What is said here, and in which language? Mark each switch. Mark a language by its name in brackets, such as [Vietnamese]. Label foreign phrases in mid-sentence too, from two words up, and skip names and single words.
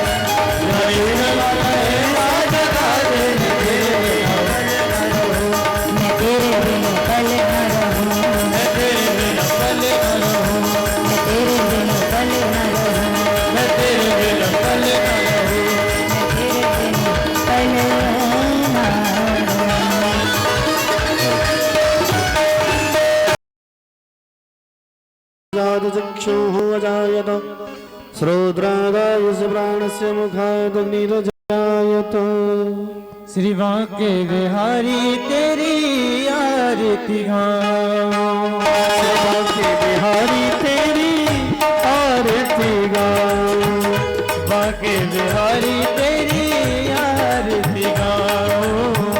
[Hindi] इश्क वाला है जगा दे, मैं तेरे बिना पल न रहूं। मैं तेरे बिना पल न रहूं, मैं तेरे बिना पल न रहूं, मैं तेरे बिना पल न रहूं, मैं तेरे बिना पल न रहूं। मैं तेरे बिना पल न रहूं। [Sanskrit] चक्षुः अजायत श्रोत्रादायस्य प्राणस्य मुखादग्निरजायत। [Hindi] श्री बांके बिहारी तेरी आरती गाऊं, श्री बांके बिहारी तेरी आरती गाऊं, बांके बिहारी तेरी आरती गाऊं,